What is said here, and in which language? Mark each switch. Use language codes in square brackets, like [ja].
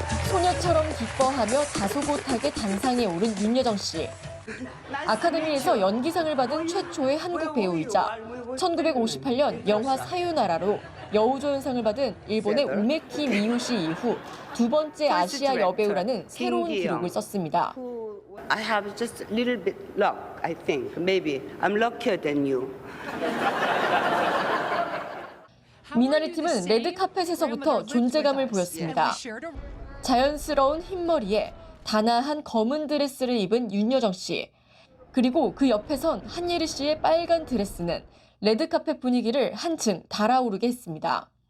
[ko] 소녀처럼 기뻐하며 다소곳하게 단상에 오른 윤여정 씨. 아카데미에서 연기상을 받은 최초의 한국 배우이자 1958년 영화 사요나라로 여우조연상을 받은 일본의 우메키 미요시 이후 두 번째 아시아 여배우라는 새로운 기록을 썼습니다. [en] I have just a little bit luck, I think. Maybe I'm luckier than you. [ko] 미나리 팀은 레드카펫에서부터 존재감을 보였습니다. 자연스러운 흰머리에 단아한 검은 드레스를 입은 윤여정 씨. 그리고 그 옆에선 한예리 씨의 빨간 드레스는 레드카펫 분위기를 한층 달아오르게 했습니다.